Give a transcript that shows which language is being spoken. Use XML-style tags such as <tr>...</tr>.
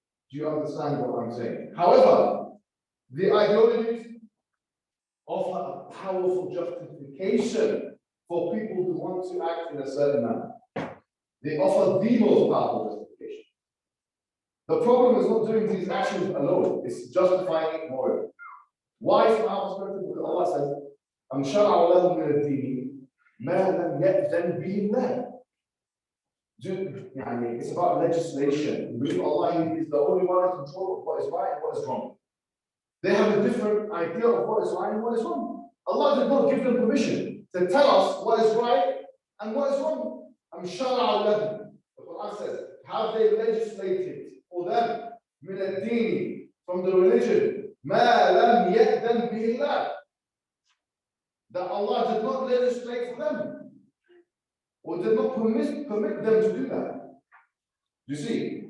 <en>Do you understand what I'm saying? However, the ideologies offer a powerful justification for people who want to act in a certain manner. They offer the most powerful justification. The problem is not doing these actions alone, it's justifying it morally. Why from our perspective? Because Allah says,</en> <ar>أَمْ شَرَعَ لَهُم مِنَ الدِّينِ مَا لَمْ يَأْذَنْ بِهِ اللَّهُ.</ar> <en>It's about legislation. We believe Allah is the only one in control of what is right and what is wrong. They have a different idea of what is right and what is wrong. Allah did not give them permission to tell us what is right and what is wrong.</en> <ar>أَمْ شَرَعَ لَهُم.</ar> <en>The Quran says, have they legislated for them</en> <ar>مِنَ الدِّينِ,</ar> <en>from the religion,</en> <ar>مَا لَمْ يَأْذَنْ بِهِ اللَّهُ,</ar> <en>that Allah did not legislate for them, or did not permit them to do that. You see?</en>